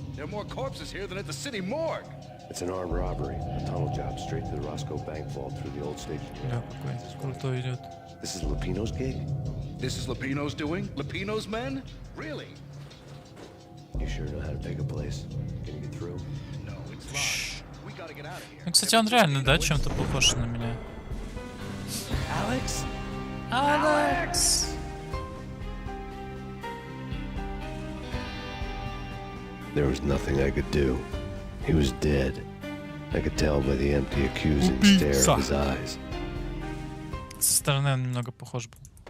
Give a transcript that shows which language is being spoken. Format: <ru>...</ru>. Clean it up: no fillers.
<en>There are more corpses here than at the city morgue. It's an armed robbery. A tunnel job straight to the Roscoe Bank vault through the old station.</en> <ru>Бля, какой крутой идет.</ru> <en>This is Lupino's gig? This is Lupino's doing? Lupino's men? Really? You sure know how to pick a place? Can you get through? No, it's locked. We gotta get out of here.</en> <ru>Ну, кстати, он реально, да, чем-то похож на меня.</ru> <en>Alex?</en> <ru>Алекс!</ru> <en>There was nothing I could do. He was dead. I could tell by the empty, accusing stare of his eyes.</en> <ru>Со стороны он немного похож был.</ru>